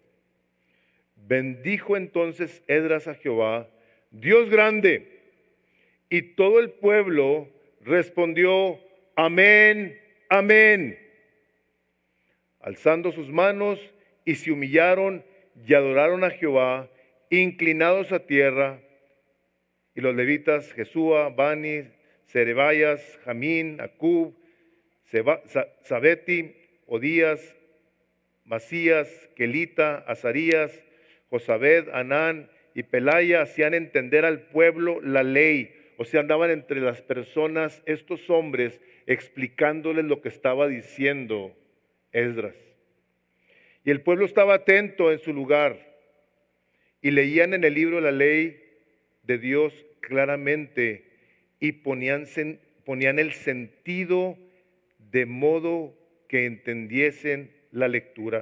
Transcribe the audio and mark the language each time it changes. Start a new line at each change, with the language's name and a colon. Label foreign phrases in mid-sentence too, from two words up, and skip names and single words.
Spanish: Bendijo entonces Esdras a Jehová, Dios grande, y todo el pueblo respondió, amén, amén, alzando sus manos, y se humillaron y adoraron a Jehová, inclinados a tierra. Y los levitas, Jesúa, Bani, Serebayas, Jamín, Acub, Sabeti, Odías, Masías, Kelita, Azarías, Josabed, Anán y Pelaya hacían entender al pueblo la ley. O sea, andaban entre las personas estos hombres explicándoles lo que estaba diciendo Esdras. Y el pueblo estaba atento en su lugar y leían en el libro la ley de Dios claramente y ponían el sentido de modo que entendiesen la lectura.